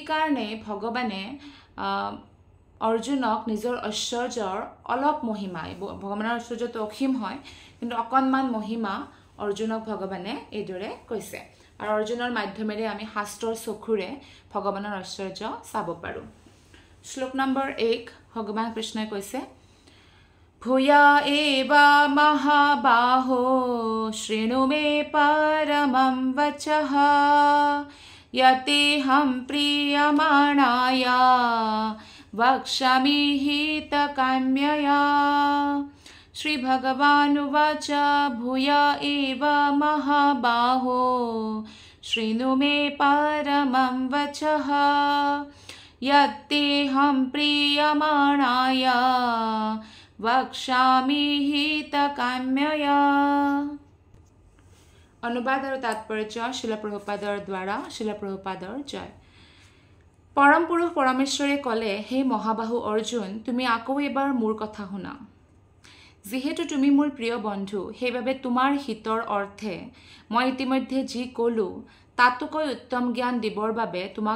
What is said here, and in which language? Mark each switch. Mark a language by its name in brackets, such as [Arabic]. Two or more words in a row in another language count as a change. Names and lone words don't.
[Assamese] কাৰণে ভগৱানে অৰ্জুনক নিজৰ ঐশ্বৰ্যৰ অলপ মহিমা ভগৱানৰ ঐশ্বৰ্যটো অসীম হয় কিন্তু অকণমান মহিমা অৰ্জুনক ভগৱানে এইদৰে কৈছে আৰু অৰ্জুনৰ মাধ্যমেৰে আমি শাস্ত্ৰৰ চকুৰে ভগৱানৰ ঐশ্বৰ্য চাব পাৰো শ্লোক নম্বৰ 1 ভগৱান কৃষ্ণই কৈছে [Sanskrit] भूय एव महाबाहो शृणु मे परमं वचः यतेऽहं प्रीयमाणाय वक्ष्यामि हितकाम्यया श्री भगवानुवाच भूय एव महाबाहो शृणु मे परमं वचः यतेऽहं प्रीयमाणाय वक्ष्यामि हितकाम्यया [Assamese] অনুবাদ আৰু তাৎপৰ্য শিল প্ৰভুপাদৰ দ্বাৰা শিল প্ৰভুপাদৰ জয় পৰম পুৰুষ পৰমেশ্বৰে ক'লে হে মহাবাহু অৰ্জুন তুমি আকৌ এবাৰ মোৰ কথা শুনা যেহেতু তুমি মোৰ প্ৰিয় বন্ধু সেইবাবে তোমাৰ হিতৰ অৰ্থে মই ইতিমধ্যে যি ক'লো তাতকৈ উত্তম জ্ঞান দিবৰ বাবে তোমাক